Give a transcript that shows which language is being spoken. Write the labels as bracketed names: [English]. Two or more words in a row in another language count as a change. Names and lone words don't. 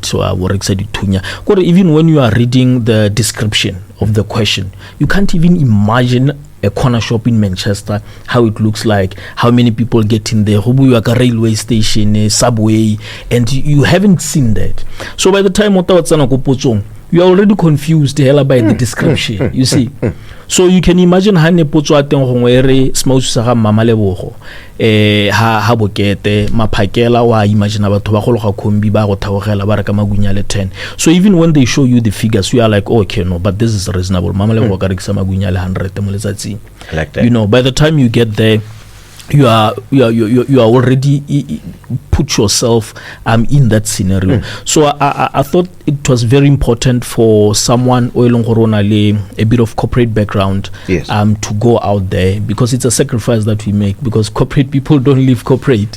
[English] So even when you are reading the description of the question, you can't even imagine a corner shop in Manchester, how it looks like, how many people get in there, a railway station, a subway, and you haven't seen that. So by the time you are already confused by the description, you see. So you can imagine how [Tswana] ha bokete maphakela wa imagine batho ba go loga kombi ba go thawogela ba reka magunya le 10. [English] So even when they show you the figures, you are like, okay, no, but this is reasonable. [Tswana] Mama le go ka rekisa magunya le 100 mo letsatsing. [English] I like that. By the time you get there, you are already put yourself in that scenario. So I thought it was very important for someone a bit of corporate background, yes, to go out there, because it's a sacrifice that we make, because corporate people don't live corporate,